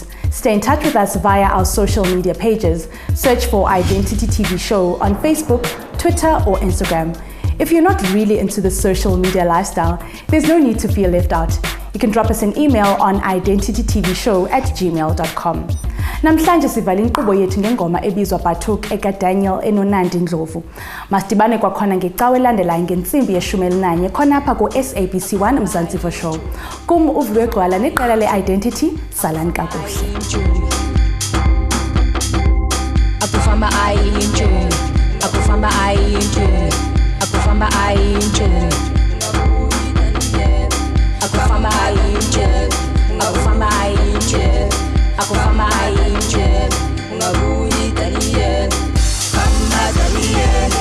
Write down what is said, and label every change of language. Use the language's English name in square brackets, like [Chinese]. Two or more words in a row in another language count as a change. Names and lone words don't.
[English] Stay in touch with us via our social media pages. Search for Identity TV Show on Facebook, Twitter, or Instagram. If you're not really into the social media lifestyle, there's no need to feel left out. You can drop us an email on identitytvshow@gmail.com. [Xhosa] Namhlanje sivala inkqubo yethu ngengoma ebizwa Batuk ekaDaniel Nandi Ndlovu. Masidibane kwakhona ngecawe elandelayo ngentsimbi ye-11 khonapha ku-SABC 1 Mzansians Show. Kum uViwe Gxwala neqela le-Identity, salani kakuhle. Akufamba ayinjulu, akufamba ayinjulu, akufamba ayinjulu, akufamba ayinjulu, akufamba ayinjulu, akufamba ayinjulu, ungabuyi Daniel, kamba Daniel.